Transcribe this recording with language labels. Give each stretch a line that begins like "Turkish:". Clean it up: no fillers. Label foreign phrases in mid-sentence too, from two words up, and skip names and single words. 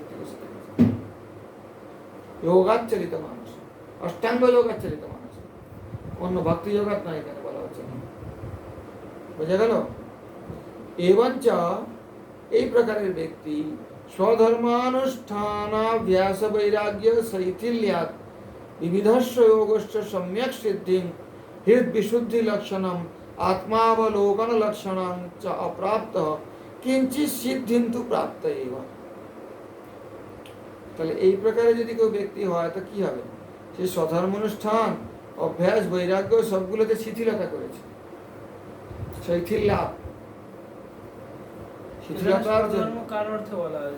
Bangla: যোগাত চলিত মানুষ, অষ্টাঙ্গ যোগাত চলিত মানুষ, অন্য ভক্তি যোগাত নয় এখানে বলা হচ্ছে। বোঝা গেল?
Sanskrit: এবঞ্চ এই প্রকারের ব্যক্তি স্বধর্মানুষ্ঠানাভ্যাস বৈরাগ্য শৈথিল্যাৎ বিবিধস্য যোগস্য সম্যক সিদ্ধিং হৃদ বিশুদ্ধি লক্ষণম আত্মাবলোকন লক্ষণম চ অপ্রাপ্ত কিঞ্চিৎ সিদ্ধিন্তু প্রাপ্ত এব।
Bangla: তাহলে এই প্রকারে যদি কেউ ব্যক্তি হয় তো কি হবে? সে স্বধর্ম অনুষ্ঠান অভ্যাস বৈরাগ্য সবগুলোতে শিথিলতা করেছে। শৈথিল্যাৎ শিথিলতার জন্য ধর্ম কার অর্থে বলা আছে?